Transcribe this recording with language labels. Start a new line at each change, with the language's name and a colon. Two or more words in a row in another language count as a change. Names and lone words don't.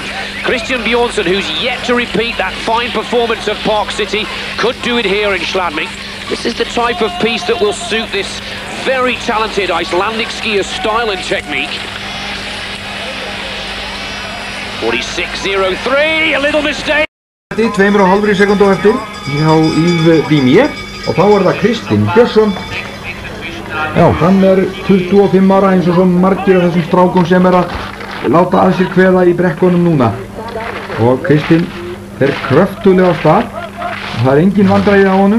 English: Kristinn Björnsson, who's yet to repeat that fine performance of Park City, could do it here in Schladming. This is the type of piste that will suit this very talented Icelandic skier's style and technique. 46.03, a little mistake.
Icelandic: 2,5 sekúndu eftir hjá Íþróttamann og þá það Kristinn Björnsson. Já, hann 25 ára eins og svo margir af þessum strákum sem að láta að sér kveða í brekkunum núna. Og Kristinn fer kröftulega á stað og það engin vandræði á honum.